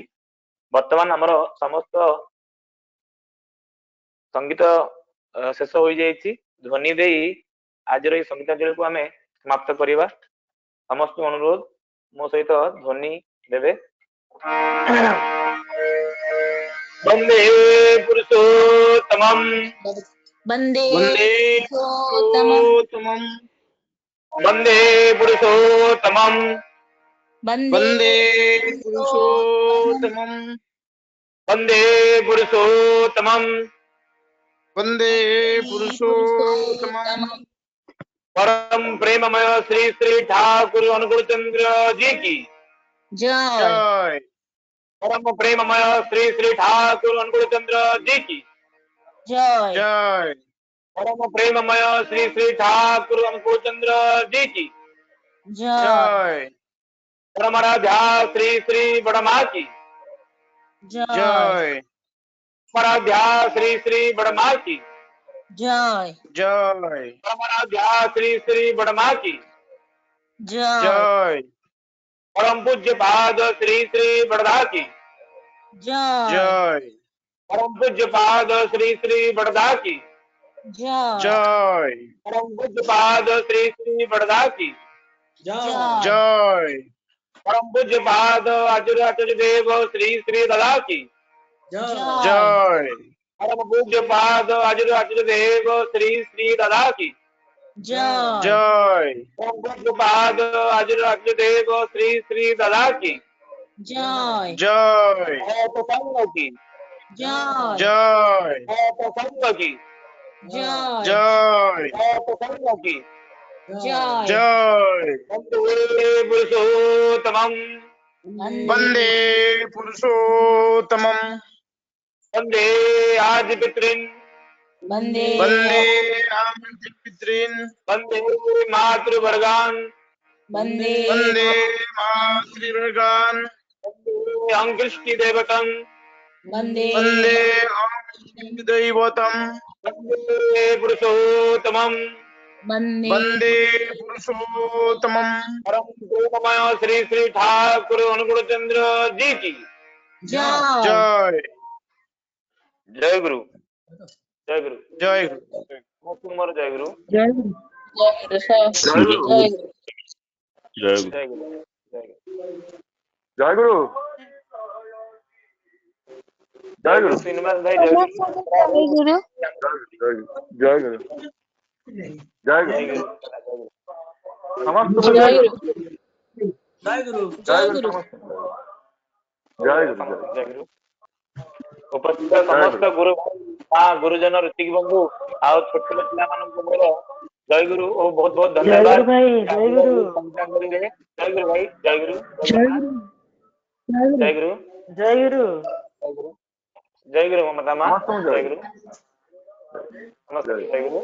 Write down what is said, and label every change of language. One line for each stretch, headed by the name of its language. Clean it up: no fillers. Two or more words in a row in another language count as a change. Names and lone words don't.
Odia: ବର୍ତ୍ତମାନ ଆମର ସମସ୍ତ ସଙ୍ଗୀତ ଶେଷ ହୋଇଯାଇଛି। ଧ୍ୱନି ଦେଇ ଆଜିର ଏହି ସଙ୍ଗୀତାଞ୍ଜଳିକୁ ଆମେ ସମାପ୍ତ କରିବା। ସମସ୍ତଙ୍କୁ ଅନୁରୋଧ ମୋ ସହିତ ଧ୍ୱନି ଦେବେ।
Sanskrit: ବନ୍ଦେ ପୁରୁଷୋତ୍ତମମ୍ वन्दे वन्दे पुरुषोत्तमम् पुरुषोत्तमम् ବନ୍ଦେ ପୁରୁଷୋତ୍ତମମ୍ वन्दे वन्दे पुरुषोत्तमम् पुरुषोत्तमम् ବନ୍ଦେ ପୁରୁଷୋତ୍ତମମ୍ वन्दे पुरुषोत्तमम्
Hindi: परम प्रेममय श्री श्री ठाकुर अनुकूल चंद्र जी की जय जय परम प्रेममय श्री श्री ठाकुर अनुकूल चंद्र जी की जय जय परम प्रेममय श्री श्री ठाकुर अनुकूल चंद्र जी की जय जय परमराध्या श्री श्री बड़मा की जय जय परमराध्या श्री श्री बड़मा की जय जय परमराध्या श्री श्री बड़मा की जय जय परम पूज्य पाद श्री श्री बड़दा की जय जय परम पूज्य पाद श्री श्री बड़दा की जय जय परम पूज्य पाद श्री श्री बड़दा की जय जय परम पूज्य पाद आचार्य देव श्री श्री दादा की जय जय परम पूज्य पाद आचार्य देव श्री श्री दादा की जय जय परम पूज्य पाद आचार्य देव श्री श्री दादा की जय जय प्रसंग की जय जय प्रसंग की जय जय प्रसंग की जय जय
Sanskrit: वंदे पुरुषोत्तमं वंदे पुरुषोत्तमं वंदे आदि पितॄन् वंदे वंदे पितॄन् वंदे मातृवर्गान् वंदे वंदे मातृवर्गान् वंदे अंकृष्टिदेवतं वंदे वंदे दैवतम् वंदे पुरुषोत्तमं वंदे वंदे पुरुषोत्तमम्
Hindi: परम प्रेममय श्री श्री ठाकुर अनुकूल चंद्र जी की जय जय जय गुरु जय गुरु जय कुमार जय गुरु जय गुरु जय गुरु जय जय गुरु जय गुरु जय गुरु जय गुरु श्रीनिवास भाई जय गुरु जय गुरु जय जय गुरु गुरु समस्त जय गुरु जय गुरु जय गुरु जय गुरु जय गुरु उपस्थित समस्त गुरु गुरुजन ऋतिक बंधु
Odia: ଆଉ ଛୋଟ ପିଲା ମାନଙ୍କୁ ମୋର ଜୟ ଗୁରୁ ଓ ବହୁତ ବହୁତ ଧନ୍ୟବାଦ ଜୟ ଗୁରୁ ଜୟ ଗୁରୁ ଭାଇ ଜୟ ଗୁରୁ ଜୟ ଗୁରୁ ଜୟ ଗୁରୁ ଜୟ ଗୁରୁ ମମତା ମା ଜୟ ଗୁରୁ ନମସ୍କାର ଜୟ ଗୁରୁ